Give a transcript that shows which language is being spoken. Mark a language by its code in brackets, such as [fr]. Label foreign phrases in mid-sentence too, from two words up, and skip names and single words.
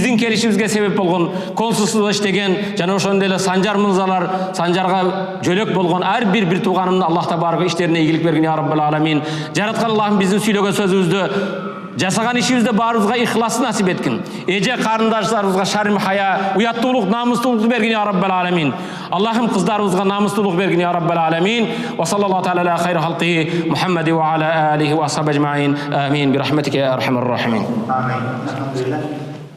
[ky] Биздин келишибизге себеп болгон консулсуз иштеген жана ошондой эле Санжар мырзалар, Санжарга жөлөк болгон ар бир тууганымдын Аллах табарак иштерине ийгилик бергин [ar] يا رب العالمين. [ky] Жараткан Аллахым биздин сүйлөгөн сөзүбүздү, жасаган ишибизде баарыбызга ихлас насип эткин. Эже карындашларыбызга шарм хая, уяттуулук, намустуулук бергин [ar] يا رب العالمين. [ky] Аллахым кыздарыбызга намустуулук бергин [ar] يا رب العالمين. وصلى الله تعالى على خير خلقه محمد وعلى آله وأصحابه أجمعين. Амин. برحمتك يا أرحم الراحمين. آمين. الحمد لله.